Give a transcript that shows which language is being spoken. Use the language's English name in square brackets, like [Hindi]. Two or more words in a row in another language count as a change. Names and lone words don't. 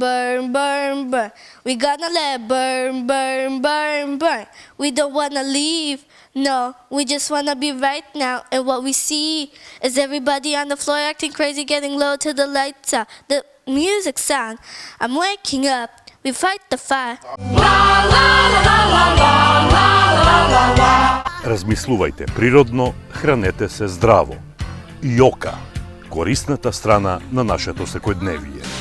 [English] We gonna let it burn. We don't wanna leave, no, we just wanna be right now. And what we see is everybody on the floor acting crazy, getting low till the lights out. The music sound, I'm waking up, we fight the fire. [Macedonian] Размислувајте природно, хранете се здраво. Јока, корисната страна на нашето секојдневие.